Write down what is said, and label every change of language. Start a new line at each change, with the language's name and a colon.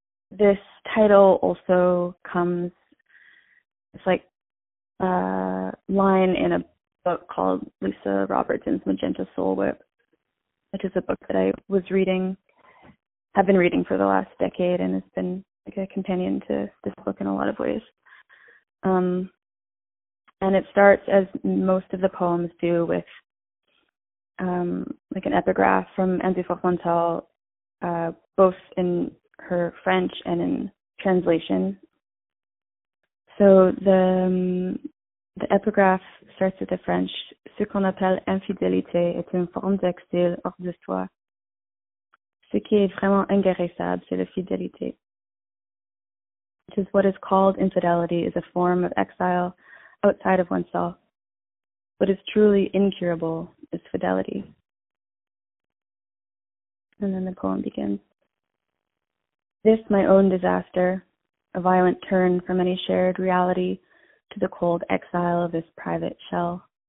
English: This title also comes, it's like a line in a book called Lisa Robertson's Magenta Soul Whip, which is a book that I was reading, have been reading for the last decade, and it's been like a companion to this book in a lot of ways. And it starts, as most of the poems do, with like an epigraph from Andrew Fromental, both in her French and in translation. So the epigraph starts with the French,
French: "Ce qu'on appelle infidélité est une forme d'exil hors de soi. Ce qui est vraiment inguérissable, c'est la fidélité."
English: Which is, what is called infidelity is a form of exile outside of oneself. What is truly incurable is fidelity. And then the poem begins. "This, my own disaster, a violent turn from any shared reality to the cold exile of this private shell.